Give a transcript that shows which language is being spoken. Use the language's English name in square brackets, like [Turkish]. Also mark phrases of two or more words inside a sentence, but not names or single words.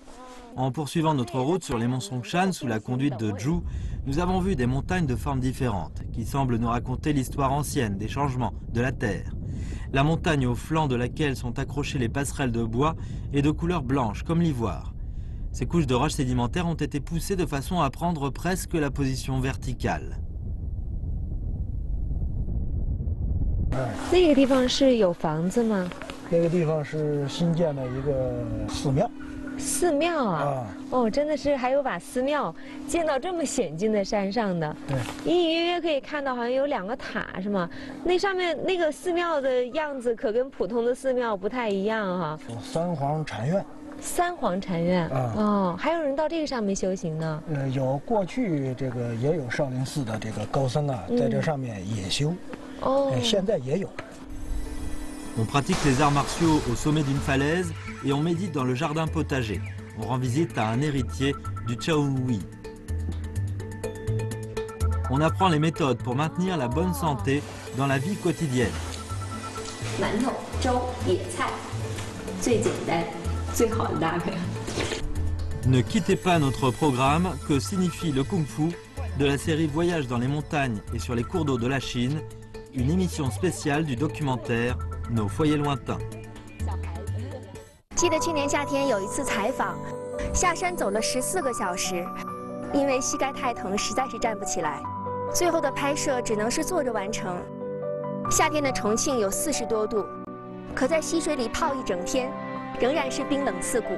[French] En poursuivant notre route sur les monts Songshan sous la conduite de Zhu, nous avons vu des montagnes de formes différentes qui semblent nous raconter l'histoire ancienne des changements de la Terre. La montagne au flanc de laquelle sont accrochées les passerelles de bois est de couleur blanche comme l'ivoire. Ces couches de roches sédimentaires ont été poussées de façon à prendre presque la position verticale. [Chinese] 那个地方是有房子吗？那个地方是新建的一个寺庙。寺庙啊！哦，真的是还有把寺庙建到这么险峻的山上的。对，隐隐约约可以看到，好像有2个塔，是吗？那上面那个寺庙的样子可跟普通的寺庙不太一样哈。三皇禅院。三皇禅院啊！哦，还有人到这个上面修行呢。有过去这个也有少林寺的这个高僧啊，在这上面也修。哦，现在也有。 [French] On pratique les arts martiaux au sommet d'une falaise et on médite dans le jardin potager. On rend visite à un héritier du Chaohui. On apprend les méthodes pour maintenir la bonne santé dans la vie quotidienne. [Chinese] 馒头、粥、野菜，最简单、最好的搭配。 [French] Ne quittez pas notre programme, que signifie le kung-fu, de la série Voyage dans les montagnes et sur les cours d'eau de la Chine, une émission spéciale du documentaire Nos foyers lointains. [Chinese] 记得去年夏天有一次采访，下山走了14个小时，因为膝盖太疼，实在是站不起来。最后的拍摄只能是坐着完成。夏天的重庆有40多度，可在溪水里泡一整天，仍然是冰冷刺骨。